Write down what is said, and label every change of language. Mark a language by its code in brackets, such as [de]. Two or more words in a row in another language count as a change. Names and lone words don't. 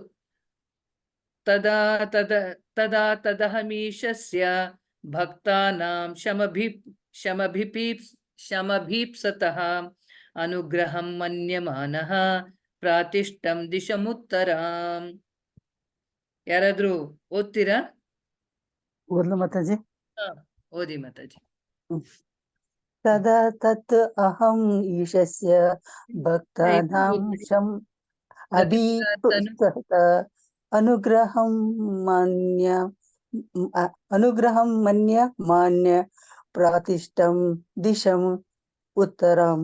[sa] ತದಾ ತದಹಮೀಶಸ್ಯ ಭಕ್ತಾನಾಂ ಶಮಭೀಪ್ಸತಃ ಅನುಗ್ರಹಂ ಮನ್ಯಮಾನಃ ಪ್ರಾತಿಷ್ಠಂ ದಿಶಮುತ್ತರಾಂ. [kn] ಯಾರಾದ್ರೂ ಓದ್ತೀರಾ? ಓದ್ಲು ಮಾತಾಜಿ. ಓದಿ ಮಾತಾಜಿ. [sa] ತದಾ ತತ್ ಅಹಂ ಈಶಸ್ಯ ಭಕ್ತಾನಾಂ ಶಂ ಅಭೀಪ್ಸತ ಅನುಗ್ರಹಂ ಮನ್ಯ ಮಾನ್ಯ ಪ್ರಾತಿಷ್ಠಂ ದಿಶಂ ಉತ್ತರಂ.